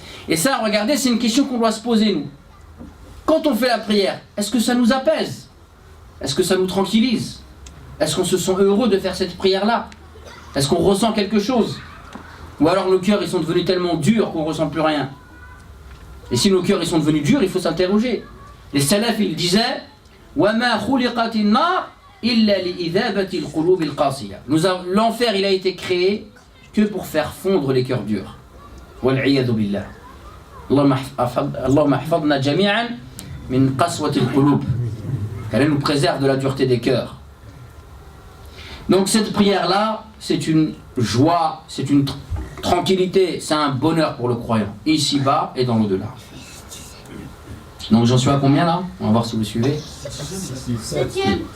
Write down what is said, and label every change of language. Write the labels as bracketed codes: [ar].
[fr] Et ça, regardez, c'est une question qu'on doit se poser, nous. Quand on fait la prière, est-ce que ça nous apaise? Est-ce que ça nous tranquillise? Est-ce qu'on se sent heureux de faire cette prière-là? Est-ce qu'on ressent quelque chose? Ou alors nos cœurs, ils sont devenus tellement durs qu'on ne ressent plus rien? Et si nos cœurs, ils sont devenus durs, il faut s'interroger. Les salafs, ils disaient [ar] وَمَا خُلِقَتِ النَّارِ إِلَّا لِإِذَابَةِ الْقُلُوبِ الْقَاسِيَةِ. [fr] L'enfer, il a été créé que pour faire fondre les cœurs durs. [ar] وَالْعِيَذُ بِاللَّهِ. اللهم احفظنا جميعا من قسوة القلوب. [fr] Qu'elle nous préserve de la dureté des cœurs. Donc cette prière-là, c'est une joie, c'est une tranquillité, c'est un bonheur pour le croyant, ici-bas et dans l'au-delà. Donc j'en suis à combien là? On va voir si vous suivez. 7e.